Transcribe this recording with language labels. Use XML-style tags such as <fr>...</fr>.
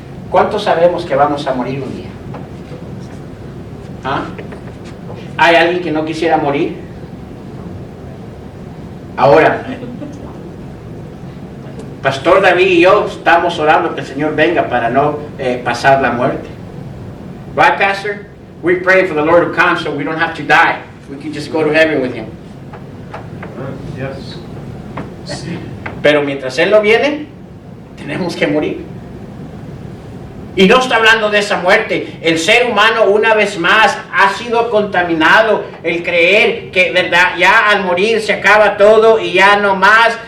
<es>¿Cuántos sabemos que vamos a morir un día? ¿Ah? ¿Hay alguien que no quisiera morir? Ahora, Pastor David y yo estamos orando que el Señor venga para no pasar la muerte.</es> <en>Right, Pastor? We pray for the Lord to come so we don't have to die. We can just go to heaven with Him. Yes. Sí.</en> <es>Pero mientras Él no viene, tenemos que morir. Y no está hablando de esa muerte. El ser humano una vez más ha sido contaminado. El creer que, ¿verdad? Ya al morir se acaba todo y ya no más.</es>